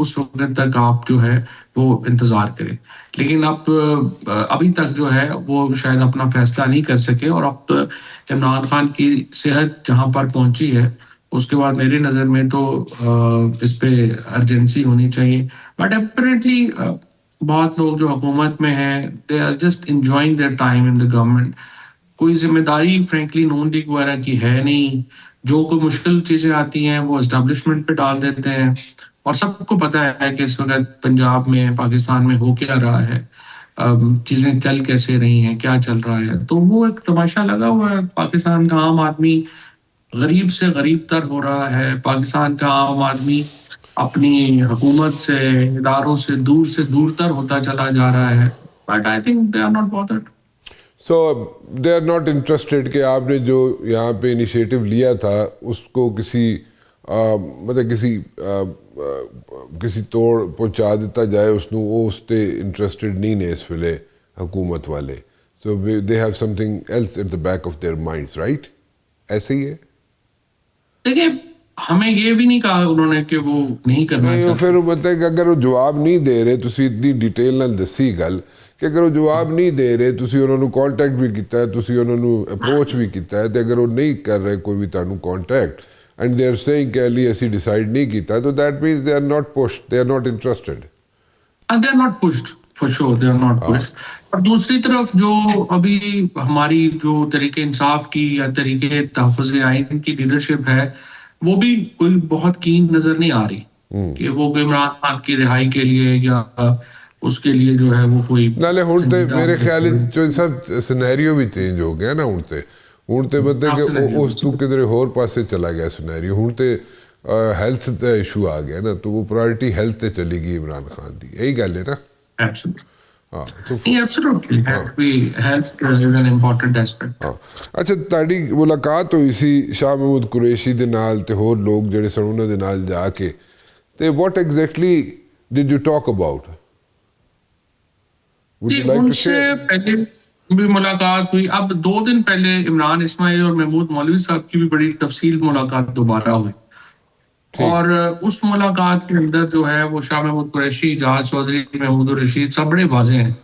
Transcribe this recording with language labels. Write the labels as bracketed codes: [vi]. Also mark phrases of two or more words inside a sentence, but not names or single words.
[ur] اس وقت تک آپ جو ہے وہ انتظار کریں. لیکن اب ابھی تک جو ہے وہ شاید اپنا فیصلہ نہیں کر سکے. اور اب عمران خان کی صحت جہاں پر پہنچی ہے اس کے بعد میری نظر میں تو اس پہ ارجنسی ہونی چاہیے. [en] But apparently [ur] بہت لوگ جو حکومت میں ہیں [en] they are just enjoying their time in the government. [ur] کوئی ذمہ داری فرینکلی نون لیگ وغیرہ کی ہے نہیں. جو کوئی مشکل چیزیں آتی ہیں وہ اسٹیبلشمنٹ پہ ڈال دیتے ہیں. اور سب کو پتہ ہے کہ اس وقت پنجاب میں، پاکستان میں ہو کیا رہا ہے، چیزیں چل کیسے رہی ہیں، کیا چل رہا ہے. تو وہ ایک تماشا لگا ہوا ہے. پاکستان کا عام آدمی غریب سے غریب تر ہو رہا ہے. پاکستان کا عام آدمی اپنی حکومت سے، اداروں سے دور تر ہوتا چلا جا رہا ہے. [en] But I think they are not bothered. So they are not interested [ur] کہ آپ نے جو یہاں پہ انیشیٹو لیا تھا اس کو کسی مطلب کسی توڑ پہنچا دیتا جائے [pa] اس نو، وہ اس تے انٹرسٹیڈ نہیں نے اس ویلے حکومت والے. [en] So they have something else at the back of their minds, right? [ur] ایسے ہی ہے. دیکھیے ہمیں یہ بھی نہیں کہا انہوں نے کہ وہ نہیں کرنا چاہتے. [pa] پھر مطلب کہ اگر وہ جواب نہیں دے رہے، تسی اتنی ڈیٹیل نال دسی گل کہ اگر وہ جواب نہیں دے رہے، تسی انہوں نے کانٹیکٹ بھی کیتا ہے، تسی انہوں نے اپروچ بھی کیتا ہے، تو اگر وہ نہیں کر رہے کوئی بھی تانوں کانٹیکٹ [en] and they are saying [pa] کہ علی اسی ڈیسائیڈ نہیں کیتا، تو [en] that means they are not pushed, they are not interested. They are not pushed for sure, they are not pushed. [ur] اور دوسری طرف جو ابھی ہماری جو تحریک انصاف کی یا تحریک تحفظ آئین کی لیڈرشپ ہے وہ بھی کوئی بہت کین نظر نہیں آ رہی کہ وہ عمران خان کی رہائی کے لیے یا اس کے لیے جو ہے وہ کوئی [pa] نالے ہن تے میرے خیال جو سب سینیریو بھی چینج ہو گیا نا. ہن تے بدے کہ اس تو کدھر ہور پاسے چلا گیا سینیریو. ہن تے ہیلتھ دا ایشو آ گیا نا، تو وہ پرائرٹی ہیلتھ تے چلی گئی عمران خان دی. یہی گل ہے نا. اچھا، تہاڈی ملاقات ہوئی سی شاہ محمود قریشی دے نال تے ہور لوگ جڑے سن انہاں دے نال جا کے، تے [en] What exactly did you talk about? [ur] ان سے پہلے بھی ملاقات ہوئی. اب 2 دن پہلے عمران اسماعیل اور محمود مولوی صاحب کی بھی بڑی تفصیل ملاقات دوبارہ ہوئی. اور اس ملاقات کے اندر جو ہے وہ شاہ محمود قریشی، جہاز چودھری، محمود الرشید سب بڑے واضح ہیں.